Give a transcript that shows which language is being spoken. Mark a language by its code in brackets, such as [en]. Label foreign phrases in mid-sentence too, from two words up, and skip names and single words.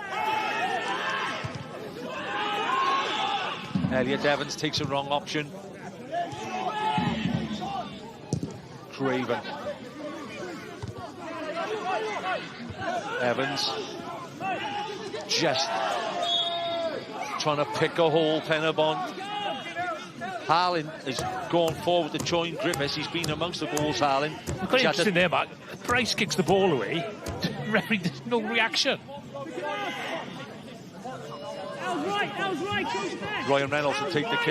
[en] Elliot Evans takes a wrong option. Craven. Evans just trying to pick a hole. Pen-y-bont. Harlan is going forward to join Griffiths. He's been amongst the goals, Harlan. Quite interesting there, Mark. Price kicks the ball away. Referee, there's no reaction. Ryan Reynolds will take the kick.